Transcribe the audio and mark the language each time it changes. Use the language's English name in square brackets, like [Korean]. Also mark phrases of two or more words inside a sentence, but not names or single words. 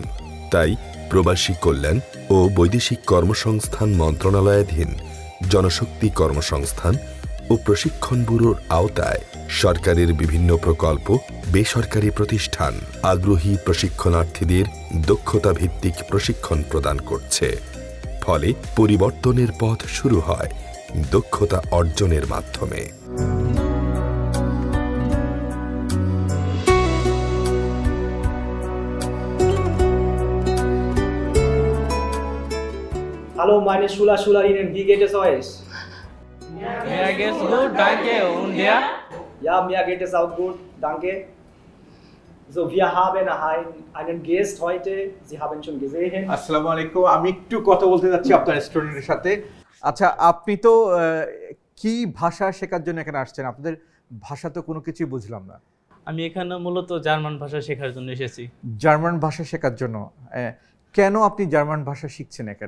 [Bangla] তাই প্রবাসী কল্যাণ ও বৈদেশিক কর্মসংস্থান মন্ত্রণালয়াধীন জনশক্তি কর্মসংস্থান ও প্রশিক্ষণ ব্যুরোর আওতায় সরকারের বিভিন্ন প্রকল্প, বেসরকারি প্রতিষ্ঠান আগ্রহী প্রশিক্ষণার্থীদের দক্ষতা ভিত্তিক প্রশিক্ষণ প্রদান করছে। ফলে পরিবর্তনের পথ শুরু হয় দক্ষতা অর্জনের মাধ্যমে। [German] Hallo meine Schülerinnen, wie geht es euch? Mir geht's gut, danke. Und dir? Ja, mir geht es auch gut, danke. So, wir haben einen Gast heute, Sie haben schon gesehen. [Bangla] আসসালামু আলাইকুম, আমি একটু কথা বলতে যাচ্ছি আপনার স্টুডেন্টের সাথে। আচ্ছা, আপনি তো কি ভাষা শেখার জন্য এখানে আসছেন? আপনাদের ভাষা তো কোনো কিছুই বুঝলাম না। আমি এখানে মূলত জার্মান ভাষা শেখার জন্য এসেছি। জার্মান ভাষা শেখার জন্য? কেন আপনি জার্মান ভাষা শিখছেন এখানে?